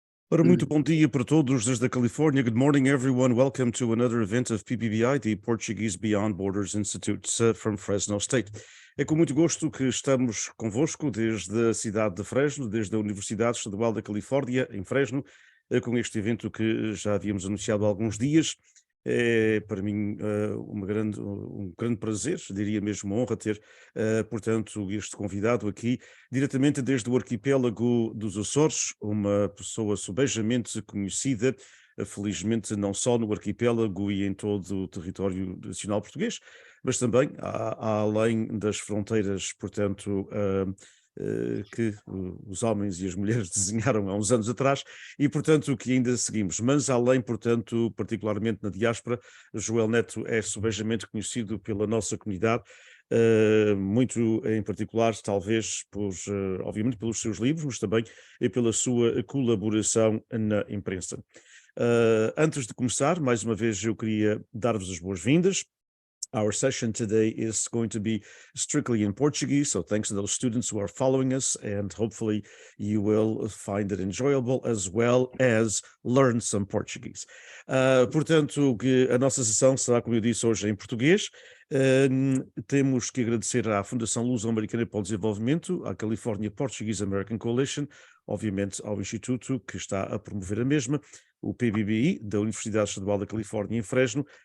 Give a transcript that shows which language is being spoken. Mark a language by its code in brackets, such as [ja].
[pt] Ora, muito bom dia para todos desde a Califórnia. [en] Good morning, everyone. Welcome to another event of PBBI, the Portuguese Beyond Borders Institute from Fresno State. [pt] É com muito gosto que estamos convosco desde a cidade de Fresno, desde a Universidade Estadual da Califórnia, em Fresno, com este evento que já havíamos anunciado há alguns dias. É para mim um grande prazer, diria mesmo uma honra ter, portanto, este convidado aqui, diretamente desde o arquipélago dos Açores, uma pessoa subejamente conhecida, felizmente não só no arquipélago e em todo o território nacional português, mas também além das fronteiras, portanto, que os homens e as mulheres desenharam há uns anos atrás e, portanto, que ainda seguimos. Mas além, portanto, particularmente na diáspora, Joel Neto é subejamente conhecido pela nossa comunidade, muito em particular, talvez, obviamente, pelos seus livros, mas também pela sua colaboração na imprensa. Antes de começar, mais uma vez eu queria dar-vos as boas-vindas. [en] Our session today is going to be strictly in Portuguese, so thanks to those students who are following us, and hopefully you will find it enjoyable as well as learn some Portuguese. [pt] Portanto, a nossa sessão será, como eu disse, hoje em português. Temos que agradecer à Fundação Luso-Americana para o Desenvolvimento, à California Portuguese American Coalition, obviamente ao Instituto que está a promover a mesma, o PBBI, da Universidade Estadual da Califórnia em Fresno.